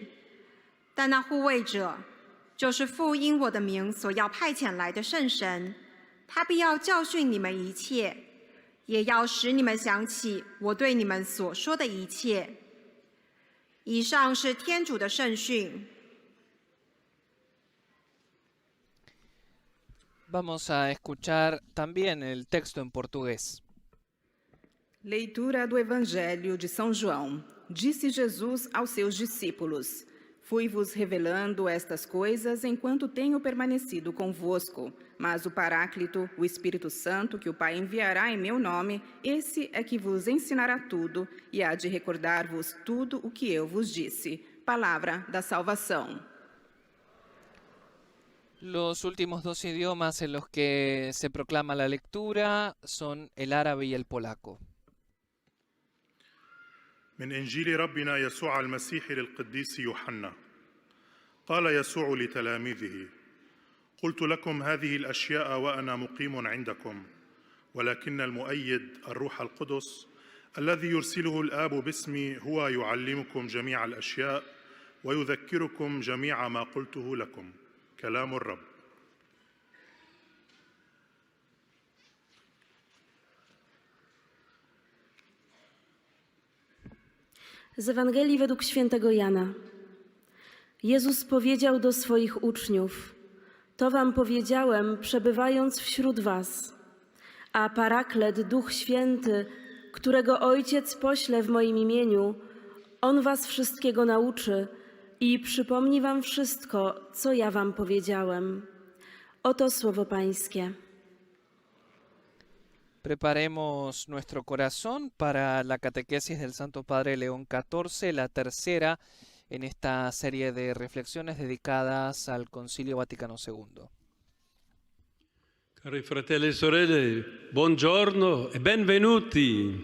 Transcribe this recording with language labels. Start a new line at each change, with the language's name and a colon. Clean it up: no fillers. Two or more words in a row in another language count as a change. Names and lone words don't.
Chinese: 但那护卫者，就是父因我的名所要派遣来的圣神，他必要教训你们一切，也要使你们想起我对你们所说的一切。” 以上是天主的圣训。
Spanish: Vamos a escuchar también el texto en portugués.
Portuguese: Leitura do Evangelho de São João. Disse Jesus aos seus discípulos: Fui-vos revelando estas coisas enquanto tenho permanecido convosco. Mas o Paráclito, o Espírito Santo, que o Pai enviará em meu nome, esse é que vos ensinará tudo e há de recordar-vos tudo o que eu vos disse. Palavra da salvação.
Spanish: Los últimos dos idiomas en los que se proclama la lectura son el árabe y el polaco.
Arabic: من إنجيل ربنا يسوع المسيح للقديس يوحنا. قال يسوع لتلاميذه: قلت لكم هذه الأشياء وأنا مقيم عندكم، ولكن المؤيد الروح القدس الذي يرسله الآب باسمي هو يعلمكم جميع الأشياء ويذكركم جميع ما قلته لكم. كلام الرب.
Polish: Z Ewangelii według świętego Jana. Jezus powiedział do swoich uczniów: to wam powiedziałem, przebywając wśród was, a Paraklet, Duch Święty, którego Ojciec pośle w moim imieniu, On was wszystkiego nauczy i przypomni wam wszystko, co ja wam powiedziałem. Oto słowo Pańskie.
Spanish: Preparemos nuestro corazón para la catequesis del Santo Padre León XIV, la tercera en esta serie de reflexiones dedicadas al Concilio Vaticano II.
Italian: Cari fratelli e sorelle, buongiorno e benvenuti.